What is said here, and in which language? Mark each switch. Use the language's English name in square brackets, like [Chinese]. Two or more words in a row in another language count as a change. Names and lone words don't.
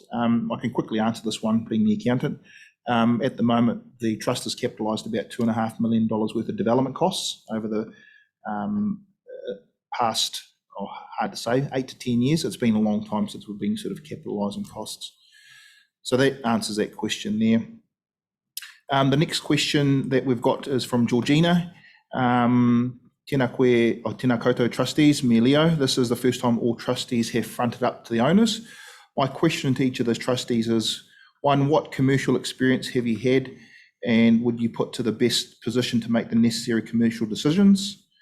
[English] I can quickly answer this one, being the accountant. At the moment, the trust has capitalised about $2.5 million worth of development costs over the past, hard to say, 8 to 10 years. It's been a long time since we've been sort of capitalising costs. So that answers that question there. The next question that we've got is from Georgina. [Māori] Tēnā koe, tēnā koutou trustees, me Leo. [English] This is the first time all trustees have fronted up to the owners. My question to each of those trustees is, one, what commercial experience have you had, and would you put to the best position to make the necessary commercial decisions?